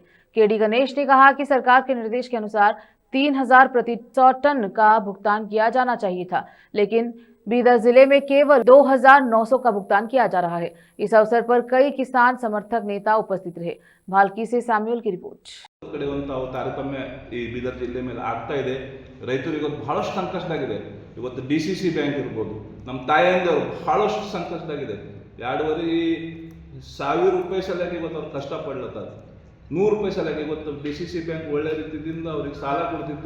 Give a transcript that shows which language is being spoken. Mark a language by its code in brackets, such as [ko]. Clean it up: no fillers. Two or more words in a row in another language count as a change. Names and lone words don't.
[hi] केडी गणेश ने कहा कि सरकार के निर्देश के अनुसार 3000 प्रति 100 टन का भुगतान किया जाना चाहिए था, लेकिन बीदर जिले में केवल 2900 का भुगतान किया जा रहा है। इस अवसर पर कई किसान समर्थक नेता उपस्थित रहे। भालकी से सैम्युअल की रिपोर्ट। [kn] ತಾರತಮ್ಯ ಈ ಬೀದರ್ ಜಿಲ್ಲೆ ಮೇಲೆ ಆಗ್ತಾ ಇದೆ. ರೈತರಿಗೆ ಬಹಳಷ್ಟು ಸಂಕಷ್ಟವಾಗಿದೆ. ಇವತ್ತು ಡಿಸಿಸಿ ಬ್ಯಾಂಕ್ ಇರಬಹುದು, ನಮ್ಮ ತಾಯಂದಿರು ಬಹಳಷ್ಟು ಸಂಕಷ್ಟವಾಗಿದೆ. 2,500 ರೂಪಾಯಿ ಸಲಕ್ಕೆ ಇವತ್ತು ಅವ್ರು ಕಷ್ಟಪಡ್ಲತ್ತಾರೆ. 100 ರೂಪಾಯಿ ಸಲಕ್ಕೆ ಇವತ್ತು ಡಿಸಿಸಿ ಬ್ಯಾಂಕ್ ಒಳ್ಳೆ ರೀತಿಯಿಂದ ಅವ್ರಿಗೆ ಸಾಲ ಕೊಡ್ತಿತ್ತು.